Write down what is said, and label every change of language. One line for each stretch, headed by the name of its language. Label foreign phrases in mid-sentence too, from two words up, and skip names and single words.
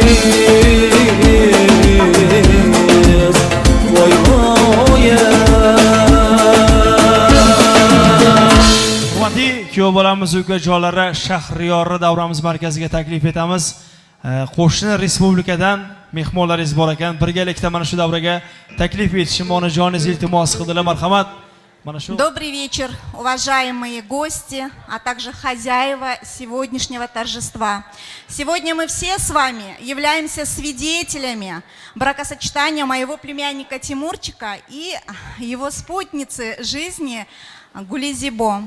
Uzbek: kuyov bolamiz ukajonlari Shahriyori davramiz markaziga taklif etamiz. Qo'shni respublikadan mehmonlaringiz bor ekan. Birgalikda mana shu davraga taklif etishni onajoningiz iltimos qildilar. Marhamat.
Russian: Добрый вечер, уважаемые гости, а также хозяева сегодняшнего торжества. Сегодня мы все с вами являемся свидетелями бракосочетания моего племянника Тимурчика и его спутницы жизни Гулизибо.